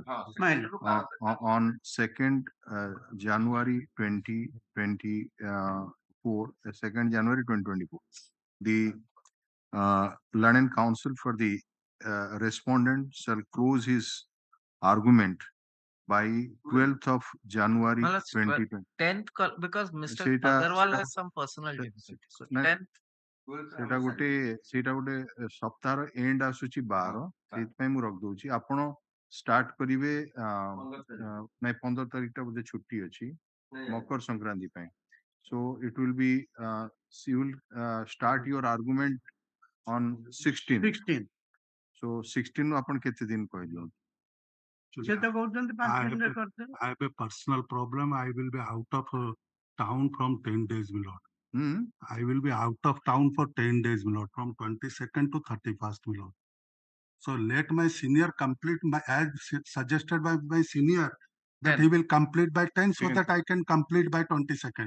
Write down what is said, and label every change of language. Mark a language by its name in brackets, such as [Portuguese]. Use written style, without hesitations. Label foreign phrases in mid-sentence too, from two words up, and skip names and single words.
[English] On 2nd January 2024, 2nd January 2024, the learned counsel for the respondent shall close his argument by 12th of January 2020. 10th because Mr. Agarwal has some personal difficulties. So 10th. [Odia] ସେଟା ଗୋଟେ ସପ୍ତାହ ଏଣ୍ଡ ଆସୁଛି 12 ସେଥିପାଇଁ ମୁଁ ରଖ ଦେଇଛି ଆପଣ ଷ୍ଟାର୍ଟ କରିବେ ନାହିଁ 15 ତାରିଖ ତ ବୋଧେ ଛୁଟି ଅଛି ମକର ସଂକ୍ରାନ୍ତି ପାଇଁ [English] so it will be you will start your argument on 16 so 16 [Odia] ଆପଣ କେତେ ଦିନ କହି ଦିଅ ସେଟା କହୁଛନ୍ତି 5 ଦିନ ରେ କରିତେ [English] I have a personal problem. I will be out of town from 10 days, my lord. I will be out of town for 10 days, my lord, from 22nd to 31st, my lord. So let my senior complete as suggested by my senior that he will complete by 10 so that I can complete by 22nd.